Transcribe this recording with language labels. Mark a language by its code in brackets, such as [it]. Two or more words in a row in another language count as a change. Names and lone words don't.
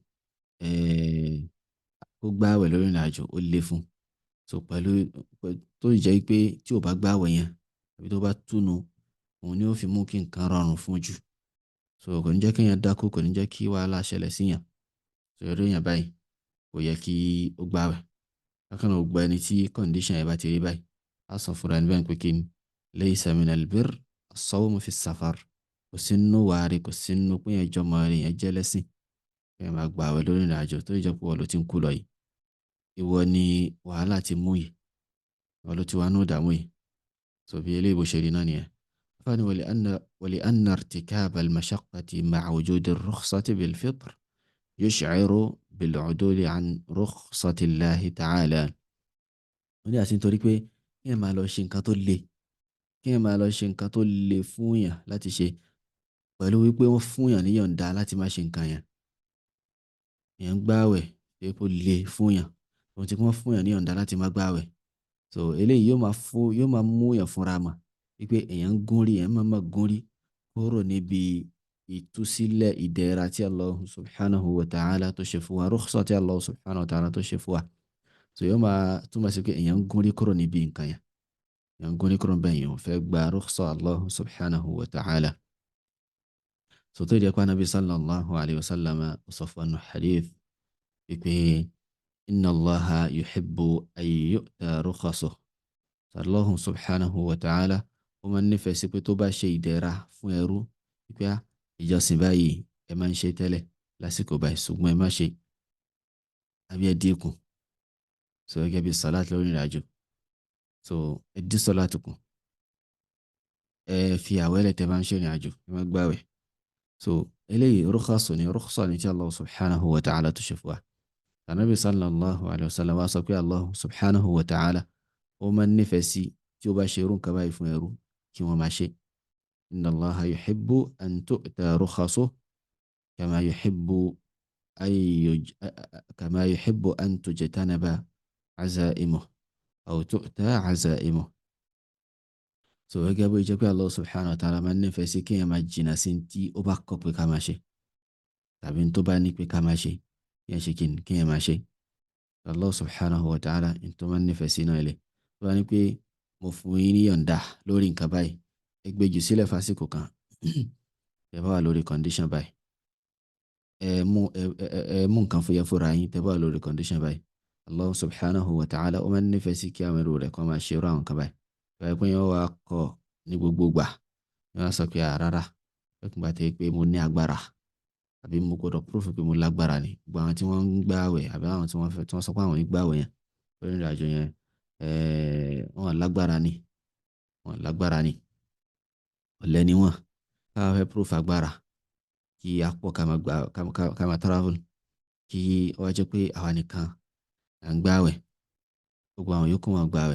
[yo] ó gbààwẹ̀ lórí ìrìn àjò ó le fún so pẹ̀lú tó jẹ́ pé tí ò bá gbààwẹ̀ yẹn àbí tó bá túnu òun ni ó fi mú kí nǹkan rọrùn fún jù so kò ní jẹ́ kí èèyàn dákú kò ní jẹ́ kí wàhálà ṣẹlẹ̀ síyàn so eré èèyàn báyìí kò yẹ kí ó gbààwẹ̀ bákan náà ó gba ẹni tí condition ẹ̀ bá ti rí báyìí á sọ fúnra ẹni báyìí pé kí ni [ar] ليس من البر الصوم في السفر [yo] kò sí nínú wàhálà kò sí nínú pé yẹn jọmọ rẹ̀ yẹn jẹ́ lẹ́sìn kí ẹ máa gbààwẹ̀ lórí ìrìn àjò tó jẹ́ pé wọ́n ló ti ń kú lọ yìí ìwọ ni wàhálà ti mú yìí wọ́n ló ti wá ní ìdààmú yìí so bí eléyìí bó ṣe rí náà nìyẹn [ar] فاني ولأن ارتكاب المشقة مع وجود الرخصة بالفطر يشعر بالعدول عن رخصة الله تعالى. [yo] wọ́n ní àti nítorí pé kí ẹ máa lọ ṣe nǹkan tó le kí ẹ máa lọ ṣe nǹkan tó le fún yàn láti ṣe pẹ̀lú wípé wọ́n fún yàn níyọ̀ǹda láti má ṣe nǹkan yẹn. Èèyàn ń gbààwẹ̀ pé kó le fún yàn ohun tí wọ́n fún yàn níyọ̀ǹda láti má gbààwẹ̀. So eléyìí yóò máa mú yàn fúnra mọ̀ wípé èèyàn ń gúnrí èèyàn máa gúnrí kúrò níbi ìtúsílẹ̀ ìdẹ̀ra tí [ar] الله سبحانه وتعالى [yo] tó ṣe fún wa, rukhsa tí [ar] الله سبحانه وتعالى [yo] tó ṣe fún wa. So yóò máa túmọ̀ sí pé èèyàn ń gúnrí kúrò níbi nǹkan yẹn. Èèyàn ń gúnrí kúrò bẹ́ẹ̀ yẹn ò fẹ́ gba rukhsa [ar] الله سبحانه وتعالى. [yo] So tó jẹ́ pé Ànábì [ar] صلى الله عليه وسلم [yo] sọ fún wa hadith wípé [ar] إن الله يحب أن تؤتى رخصه. الله سبحانه وتعالى [yo] ó máa ń nífẹ̀ẹ́ sí pé tó bá ṣe ìdẹ̀ra fún ẹrú wípé ìjọsìn báyìí ẹ máa ń ṣe tẹ́lẹ̀ lásìkò báyìí ṣùgbọ́n ẹ má ṣe àbí ẹ dínkù. So gẹ́gẹ́ bí salat lórí ìrìnàjò, so ẹ dín salat kù, ẹ fi àwẹ̀lẹ̀ tẹ́ bá ń ṣe ìrìnàjò ẹ má gbààwẹ̀. So eléyìí rukhsa ni tí [ar] الله سبحانه وتعالى [yo] tó ṣe fún wa. Ànábì [ar] صلى الله عليه وسلم [yo] wá sọ pé [ar] الله سبحانه وتعالى [yo] ó máa ń nífẹ̀ẹ́ sí tí ó bá ṣe irú nǹkan báyìí fún ẹrú kí wọ́n máa ṣe. [ar] إن الله يحب أن تؤتى رخصه كما يحب أن تجتنب عزائمه أو تؤتى عزائمه. [yo] So gẹ́gẹ́ bó jẹ́ pé [ar] الله سبحانه وتعالى [yo] máa ń nífẹ̀ẹ́ sí kí èèyàn máa jìnnà sí tí ó bá kọ̀ pé ká máa ṣe tàbí tó bá ní pé ká máa ṣe kí èèyàn ṣe kí èèyàn máa ṣe. [ar] الله سبحانه وتعالى [yo] tó máa ń nífẹ̀ẹ́ sí náà ilé tó bá ní pé mo fún yín ní yọ̀ǹda lórí nǹkan báyìí ẹ gbé jù sílẹ̀ fásìkò kan ẹ bá wà lórí condition báyìí ẹ mú nǹkan fúyẹ́ fúnra yín tẹ bá wà lórí condition báyìí. [ar] الله سبحانه وتعالى [yo] ó máa ń nífẹ̀ẹ́ sí kí àwọn ẹrú rẹ̀ kọ́ máa ṣe irú àwọn nǹkan báyìí. Báyìí pé yẹn wá kọ́ ní gbogbo gbà yẹn wá sọ pé rárá ẹkùn bá tẹ pé mo ní agbára àbí mo gbọdọ̀ proof pé mo lágbára ni. Gbogbo àwọn tí wọ́n ń gbààwẹ̀ àbí àwọn tí wọ́n sọ pé àwọn ń gbààwẹ̀ yẹn lórí ìrìnàjò yẹn wọ́n lágbára ni ọ̀lẹ ni wọ́n ká fẹ́ proof agbára kí a pọ̀ ká máa travel kí ó wá jẹ́ pé àwa nìkan à ń gbààwẹ̀ gbogbo àwọn yòókù wọn gbààwẹ̀.